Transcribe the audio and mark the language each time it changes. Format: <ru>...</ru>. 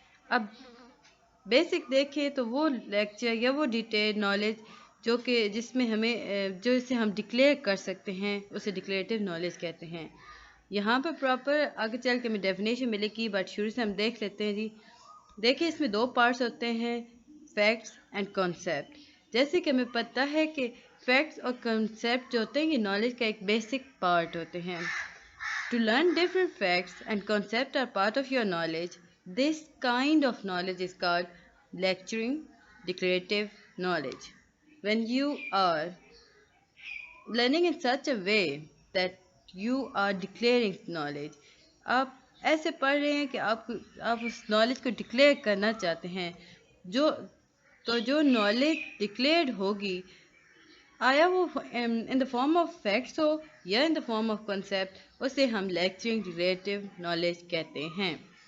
<hi>अब बेसिक देखें तो वो लेक्चर या वो डिटेल नॉलेज जो कि जिसमें हमें जो इसे हम डिक्लेयर कर सकते हैं उसे डिक्लेरेटिव नॉलेज कहते हैं। यहाँ पर प्रॉपर आगे चल के हमें डेफिनेशन मिलेगी, बट शुरू से हम देख लेते हैं जी। देखिए इसमें 2 पार्ट्स होते हैं, फैक्ट्स एंड कॉन्सेप्ट। जैसे कि हमें पता है कि फैक्ट्स और कॉन्सेप्ट जो होते हैं ये नॉलेज का एक बेसिक पार्ट होते हैं।</hi> <en>To learn different facts and concepts are part of your knowledge. This kind of knowledge is called lecturing declarative knowledge. When you are learning in such a way that you are declaring knowledge,</en> <hi>आप ऐसे पढ़ रहे हैं कि आप उस knowledge को declare करना चाहते हैं। जो नॉलेज डिक्लेयर्ड होगी, आया वो</hi> <en>in the form of facts</en> <hi>हो या</hi> <en>in the form of concept,</en> <hi>उसे हम लेक्चरिंग रिलेटिव नॉलेज कहते हैं।</hi>